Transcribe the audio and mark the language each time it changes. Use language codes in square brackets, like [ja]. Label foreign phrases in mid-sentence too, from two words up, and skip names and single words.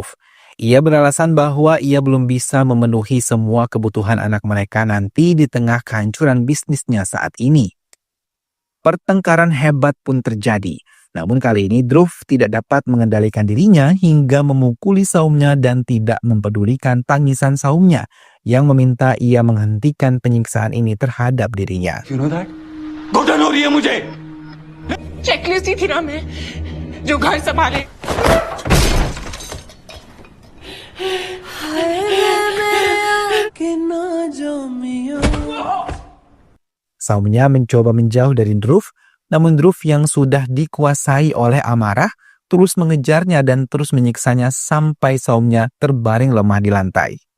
[id] Ia beralasan bahwa ia belum bisa memenuhi semua kebutuhan anak mereka nanti di tengah kehancuran bisnisnya saat ini. Pertengkaran hebat pun terjadi. Namun kali ini Dhruv tidak dapat mengendalikan dirinya hingga memukuli saumnya dan tidak mempedulikan tangisan saumnya yang meminta ia menghentikan penyiksaan ini terhadap dirinya. [en] You know that? [hi] घुटन हो रही है मुझे. चेकलिस्ट ही थी ना मैं जो घर संभाले. [id] Saumnya mencoba menjauh dari Dhruv, namun Dhruv yang sudah dikuasai oleh amarah terus mengejarnya dan terus menyiksanya sampai saumnya terbaring lemah di lantai.